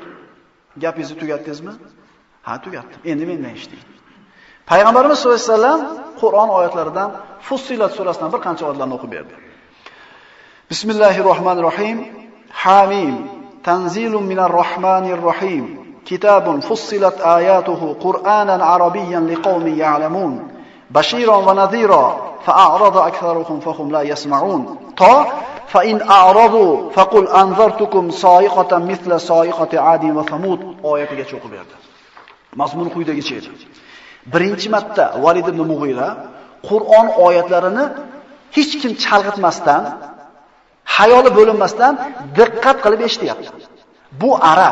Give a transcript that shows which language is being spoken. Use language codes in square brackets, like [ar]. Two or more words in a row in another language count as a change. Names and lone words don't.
[uz] "Gapingizni tugatdingizmi?" "Ha, tugatdim. Endi mendan eshiting." Payg'ambarimiz sollallohu alayhi vasallam Qur'on oyatlaridan Fussilat surasidan bir qancha oyatlarni o'qib berdi. [ar] بسم الله الرحمن الرحيم. حم. تنزيل من الرحمن الرحيم. كتاب فصلت آياته قرآنا عربيا لقوم يعلمون. بشيرا ونذيرا فأعرض أكثرهم فهم لا يسمعون. تا فإن أعرضوا فقل أنذرتكم صاعقة مثل صاعقة عاد وثمود [uz] oyatigacha o'qib berdi. Mazmuni quyidagicha edi. Birinchi marta Valid ibn Mughira Qur'on oyatlarini hech kim chalg'itmasdan, hayoli bo'linmasdan diqqat qilib eshityapti. Bu arab.